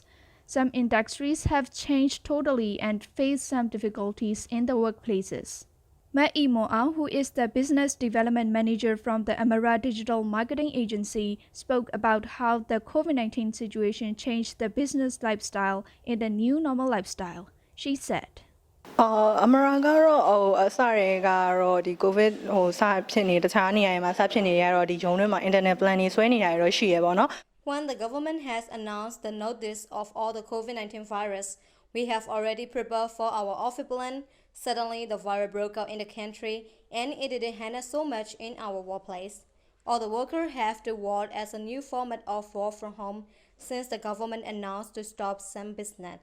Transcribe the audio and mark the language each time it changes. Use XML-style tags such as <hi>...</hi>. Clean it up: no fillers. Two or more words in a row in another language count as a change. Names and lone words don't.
<en>Some industries have changed totally and face some difficulties in the workplaces. Ma Imo, who is the business development manager from the Amara Digital Marketing Agency, spoke about how the COVID-19 situation changed the business lifestyle in the new normal lifestyle. She said,</en> <my>Amara ကတော့အစတွေကတော့ဒီ COVID စဖြစ်နေတခြားနေရာတွေမှာစဖြစ်နေရတော့ဒီဂျုံတွေမှာ</my> <en>internet plan</en> <my>တွေဆွဲနေတာတွေတော့ရှိရပေါ့နော်</my> <en>When the government has announced the notice of all the COVID-19 virus, we have already prepared for our office plan. Suddenly, the virus broke out in the country, and it didn't handle so much in our workplace. All the workers have to work as a new format of work from home since the government announced to stop some business.</en>